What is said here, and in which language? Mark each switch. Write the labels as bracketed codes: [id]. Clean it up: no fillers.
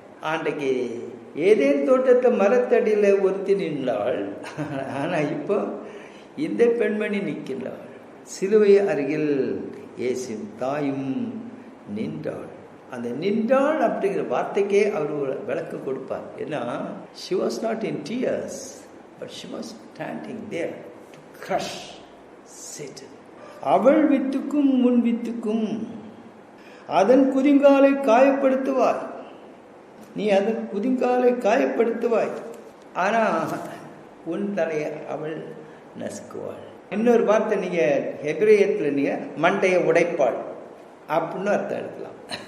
[ta] ஆண்டைக்கு Eden தோட்டத்தை மரத்தடியில் ஒருத்தி நின்றாள். ஆனால் இப்போ இந்த பெண்மணி நிற்கிறாள். சிலுவை அருகில் இயேசுவின் தாயும் நின்றாள். அந்த நின்றாள் அப்படிங்கிற வார்த்தைக்கே அவர் ஒரு விளக்கம் கொடுப்பார். ஏன்னா, [en] she was not in tears, but she was standing there to crush Satan. [ta] அவள் வித்துக்கும் முன் வித்துக்கும் அதன் குதிங்காலை காயப்படுத்துவாய். நீ அதன் குதிங்காலை காயப்படுத்துவாய், ஆனா உன் தலையை அவள் நசுக்குவாள். இன்னொரு வார்த்தை நீங்க ஹெபிரேயத்தில் நீங்க மண்டையை உடைப்பாள் அப்படின்னு அர்த்தம் எடுக்கலாம்.